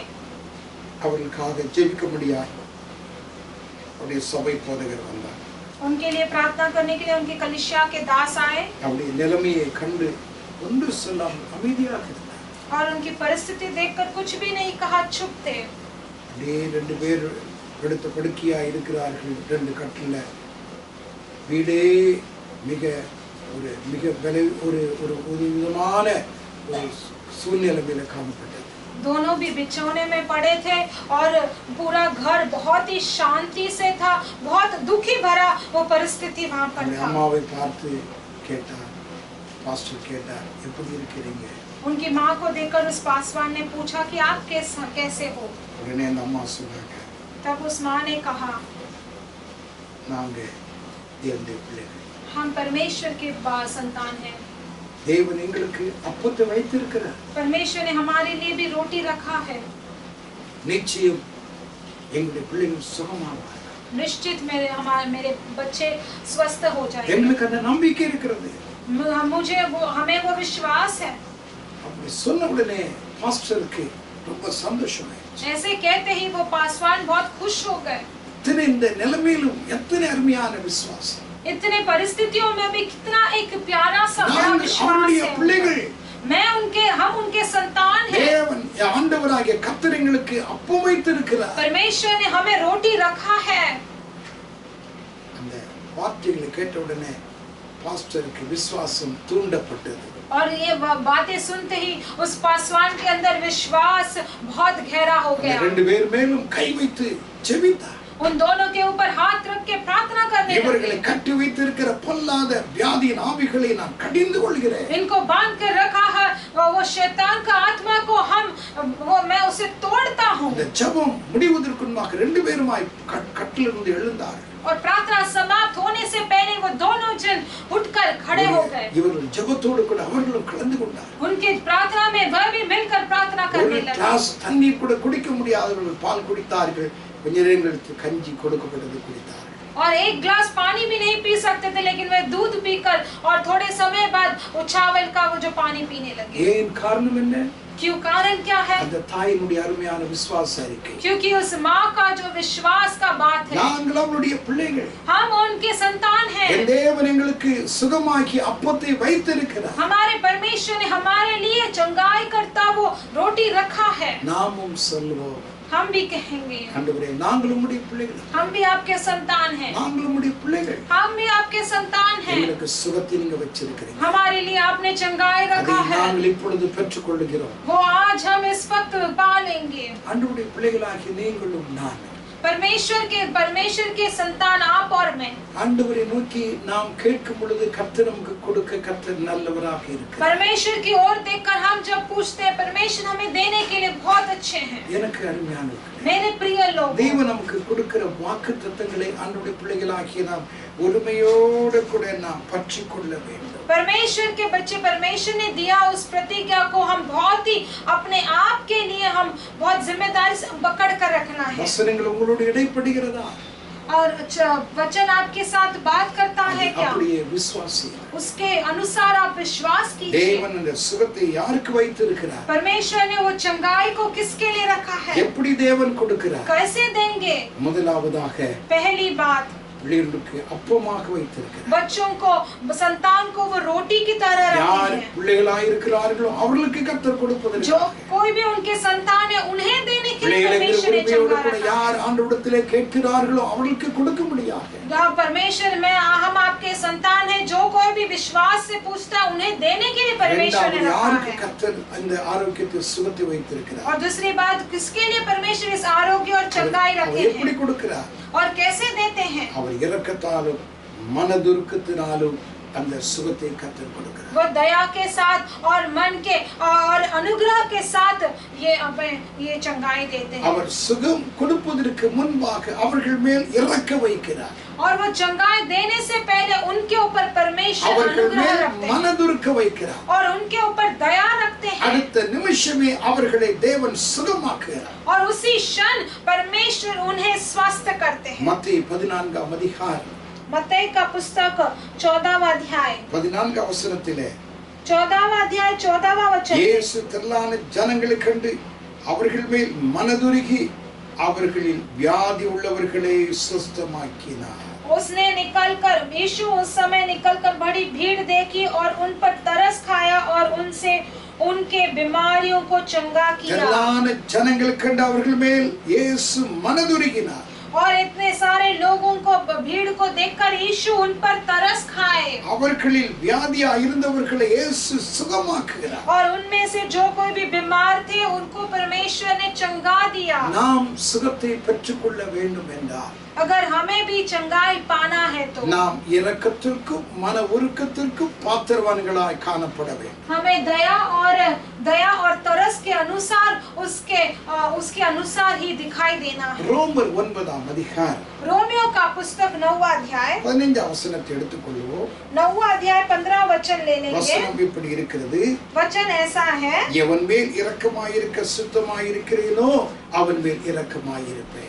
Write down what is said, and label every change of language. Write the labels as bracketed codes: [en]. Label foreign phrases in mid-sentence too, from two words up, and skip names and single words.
[ta] அவர்களுக்காக ஜெபிக்க முடியாது. அவருடைய சபை போதகர் வந்தார். [hi] उनके लिए प्रार्थना करने के लिए उनके कलीसिया के दास आए [ta] அவருடைய நிலைமையை கண்டு ஒன்று சொல்லாமல் அமைதியாக இருந்தார். [hi] और उनकी परिस्थिति देखकर कुछ भी नहीं कहा, चुप थे। [ta] அப்படியே 2 பேர் படுத்த படுக்கையா இருக்கிறார்கள். 2 கட்டில வீடே மிக ஒரு விதமான ஒரு சூழ்நிலையில காணப்பட்டது. [hi] दोनों भी बिछौने में पड़े थे और पूरा घर बहुत ही शांति से था, बहुत दुखी भरा वो परिस्थिति वहाँ पर था। [ta] அம்மாவை பார்த்து கேட்டார், பாஸ்டர் கேட்டார், எப்படி இருக்கிறீங்க? [hi] उनकी माँ को देखकर उस पासवान ने पूछा कि आप कैसे हो? [ta] உடனே அந்த அம்மா சொன்னாங்க, [hi] तब उस माँ ने कहा, [ta] நாங்க தேவனுடைய பிள்ளைகள், [hi] हम परमेश्वर के संतान हैं। [ta] தேவன் எங்களுக்கு அப்பத்தை வைத்திருக்கிறார். [hi] परमेश्वर ने हमारे लिए भी रोटी रखा है। [ta] நிச்சயம் எங்களுடைய பிள்ளைகள் சுகமாவார்கள். [hi] निश्चित मेरे बच्चे स्वस्थ हो जाएंगे। [ta] எங்களுக்கு அந்த நம்பிக்கை இருக்கிறது. [hi] हमें वो विश्वास है। [ta] அப்படி சொன்ன உடனே பாஸ்டருக்கு ரொம்ப சந்தோஷமாயிடுச்சு. [hi] ऐसे कहते ही वो पासवान बहुत खुश हो गए। [ta] இத்தனை இந்த நிலைமையிலும் எத்தனை அருமையான விசுவாசம். [hi] इतने परिस्थितियों में भी कितना एक प्यारा सा बड़ा [ta] நாங்கள் [hi] विश्वास [ta] அவருடைய [hi] है। [ta] பிள்ளைகள். [hi] हम उनके संतान हैं। [ta] தேவன் ஆண்டவராகிய கர்த்தர் எங்களுக்கு அப்பம் வைத்திருக்கிறார். [hi] परमेश्वर ने हमें रोटी रखा है। [ta] அந்த வார்த்தைகளை கேட்ட உடனே பாஸ்டருக்கு விசுவாசம் தூண்டப்பட்டது. [hi] और ये बातें सुनते ही उस पासवान के अंदर विश्वास बहुत गहरा हो गया। [ta] 2 பேர் மேலும் கை வைத்து ஜெபித்தார். [hi] उन दोनों के ऊपर हाथ रख के प्रार्थना करने [ta] இவர்களை [hi] लगे। [ta] கட்டி வைத்திருக்கிற பொல்லாத வியாதியின் ஆவிகளை நான் கடிந்து கொள்கிறேன். [hi] इनको बांध कर रखा है वो शैतान का आत्मा को मैं उसे तोड़ता हूँ। [ta] இந்த ஜெபம் முடிவதற்கு முன்பாக ரெண்டு பேருமாய் கட்டிலிருந்து எழுந்தார்கள். [hi] और प्रार्थना समाप्त होने से पहले वो दोनों जन उठकर खड़े हो गए। [ta] இவர்கள் ஜெபத்தோடு கூட அவர்களும் கலந்து கொண்டார்கள். [hi] उनकी प्रार्थना में वह भी मिलकर प्रार्थना करने [ta] ஒரு [hi] लगे। [ta] கிளாஸ் தண்ணீர் கூட குடிக்க முடியாதவர்கள் பால் குடித்தார்கள். கொஞ்ச நேரங்களுக்கு கஞ்சி கொடுக்கப்பட்டது குடித்தார்கள். [hi] और एक ग्लास पानी भी नहीं पी सकते थे, लेकिन वे दूध पीकर और थोड़े समय बाद वो चावल का वो जो पानी पीने लगे। [ta] ஏன் காரணம் என்ன? [hi] क्यों? कारण क्या है? [ta] அந்த தாயினுடைய அருமையான விசுவாச அறிக்கை. [hi] क्योंकि उस माँ का जो विश्वास का बात है। [ta] நாங்கள் அவருடைய பிள்ளைகள். [hi] हम उनके संतान हैं। [ta] என் தேவன் எங்களுக்கு சுகமாக்கி அப்பத்தை வைத்திருக்கிறார். [hi] हमारे परमेश्वर ने हमारे लिए चंगाई करता वो रोटी रखा है। [ta] நாமும் சொல்வோம், [hi] हम भी कहेंगे, [ta] ஆண்டவரே நாங்கள் உம்முடைய பிள்ளைகள். [hi] हम भी आपके संतान हैं। [ta] நாங்கள் உம்முடைய பிள்ளைகள். [hi] हम भी आपके संतान हैं। [ta] எங்களுக்கு சுகத்தை நீங்க வச்சிருக்கிறீங்க. [hi] हमारे लिए आपने चंगाई [ta] அதை [hi] रखा है। [ta] நாங்கள் இப்பொழுது பெற்றுக்கொள்கிறோம். [hi] वो आज हम इस वक्त पा लेंगे। [ta] ஆண்டவருடைய பிள்ளைகளாகிய நீங்களும் நான் [hi] परमेश्वर के संतान आप और मैं। [ta] ஆண்டவரை நோக்கி நாம் கேட்கும் பொழுது கர்த்தர் நமக்கு கொடுக்க கர்த்தர் நல்லவராக இருக்கிறார். [hi] परमेश्वर की ओर देखकर हम जब पूछते हैं, परमेश्वर हमें देने के लिए बहुत अच्छे हैं। [ta] எனக்கு அருமையானவர்களே, [hi] मेरे प्रिय लोग, [ta] தேவன் நமக்கு கொடுக்கிற வாக்குத்தத்தங்களை ஆண்டவருடைய பிள்ளைகளாகிய நாம் உரிமையோடு கூட நாம் பற்றிக்கொள்ள வேண்டும். [hi] परमेश्वर के बच्चे, परमेश्वर ने दिया उस प्रतिज्ञा को हम बहुत ही अपने आप के लिए हम बहुत जिम्मेदारी से पकड़ कर रखना है। [ta] வசனங்கள் உங்களோடு இடைப்படுகிறதா? [hi] और वचन आपके साथ बात करता है क्या? [ta] அப்படியே விசுவாசி. [hi] उसके अनुसार आप विश्वास कीजिए। [ta] தேவன் அந்த சுகத்தை யாருக்கு வைத்திருக்கிறார்? [hi] परमेश्वर ने वो चंगाई को किसके लिए रखा है? [ta] எப்படி தேவன் கொடுக்கிறார்? [hi] कैसे देंगे? [ta] முதலாவதாக [hi] पहली बात, [ta] பிள்ளைகளுக்கு அப்பமாக வைத்திருக்கிறார். [hi] बच्चों को, संतान को वो रोटी की तरह [ta] யார் [hi] रखते हैं। [ta] பிள்ளைகளாய் இருக்கிறார்களோ அவர்களுக்கு கர்த்தர் கொடுப்பதற்கு [hi] जो कोई भी उनके संतान है उन्हें देने के लिए परमेश्वर ने [ta] பிள்ளைகளோடு [hi] चंगा [ta] கூட [hi] रखा है। [ta] யார் ஆண்டவரிடத்திலே கேட்கிறார்களோ அவர்களுக்கு கொடுக்க முடியாது. [hi] जहाँ परमेश्वर में हम आपके संतान है, जो कोई भी विश्वास से पूछता है उन्हें देने के लिए परमेश्वर ने रखा [ta] யாருக்கு [hi] है। [ta] கர்த்தர் அந்த ஆரோக்கியத்தை சுகத்தை வைத்திருக்கிறார்? [hi] और दूसरी बात, किसके लिए परमेश्वर इस आरोग्य और चंगाई [ta] அவர் [hi] रखे [ta] எப்படி [hi] हैं [ta] கொடுக்கிறார்? [hi] और कैसे देते हैं? [ta] அவர் இரக்கத்தாலும் மனதுருக்கத்தினாலும் அந்த சுகத்தை கர்த்தர் கொடுக்கிறார். [hi] वो दया के साथ और मन के और अनुग्रह के साथ ये चंगाई देते हैं। [ta] அவர் சுகம் கொடுப்பதற்கு முன்பாக அவர்கள் மேல் இரக்க வைக்கிறார். [hi] और वो चंगाई देने से पहले उनके ऊपर परमेश्वर [ta] அவர்கள் [hi] अनुग्रह [ta] மேல் [hi] रखते हैं [ta] மனதுருக்க வைக்கிறார். [hi] और उनके ऊपर दया रखते हैं। [ta] அடுத்த நிமிஷமே அவர்களை தேவன் சுகமாக்குகிறார். [hi] और उसी क्षण परमेश्वर उन्हें स्वस्थ करते हैं। [ta] மத்தேயு 14ஆம் அதிகாரம் [hi] मत्ती का पुस्तक 14वां अध्याय [ta] 14ஆம் வசனத்திலே [hi] 14वां अध्याय 14वां वचन, [ta] இயேசு திரளான ஜனங்களை கண்டு அவர்கள் மேல் மனதுருகி அவர்களில் வியாதி உள்ளவர்களை சுஸ்தமாக்கினார். [hi] उसने निकलकर, यीशु उस समय निकलकर बड़ी भीड़ देखी और उन पर तरस खाया और उनसे उनके बीमारियों को चंगा किया। [ta] திரளான ஜனங்களை கண்டு அவர்கள் மேல் இயேசு மனதுருகினார். [hi] और इतने सारे लोगों को, भीड़ को देखकर यीशु उन पर तरस खाए [ta] அவர்களில் வியாதியா இருந்தவர்களை இயேசு சுகமாக்குகிறார். [hi] और उनमें से जो कोई भी बीमार थे उनको परमेश्वर ने चंगा दिया। [ta] நாம் சுகத்தை பெற்றுக்கொள்ள வேண்டும் என்றால் [hi] अगर हमें भी चंगाई पाना है तो [ta] நாம் இரக்கத்திற்கும் மன உருக்கத்திற்கும் பாத்திரவான்களாய் காணப்பட வேண்டும். [hi] हमें दया और तरस के अनुसार उसके अनुसार ही दिखाई देना है। [ta] ரோமர் 9ஆம் அதிகாரம் [hi] रोमियो का पुस्तक 9वां अध्याय [ta] 15ஆம் வசனத்தை எடுத்துக்கொள்வோம். [hi] 9वां अध्याय 15वां वचन ले लेंगे। [ta] வசனம் இப்படி இருக்கிறது, [hi] वचन ऐसा है, [ta] எவன் மேல் இரக்கமாயிருக்க சுத்தமாயிருக்கிறேனோ அவன் மேல் இரக்கமாயிருப்பேன்.